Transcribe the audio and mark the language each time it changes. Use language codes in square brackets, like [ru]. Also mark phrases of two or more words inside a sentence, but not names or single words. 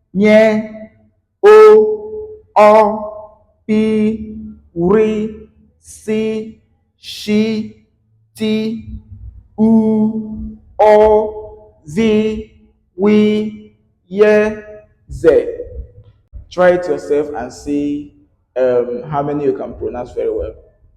[yo] nye, o, ọ, pi, ri, si, shi, ti, u, ọ, vi, wi, ye, ze. [en] Try it yourself and see how many you can pronounce very well.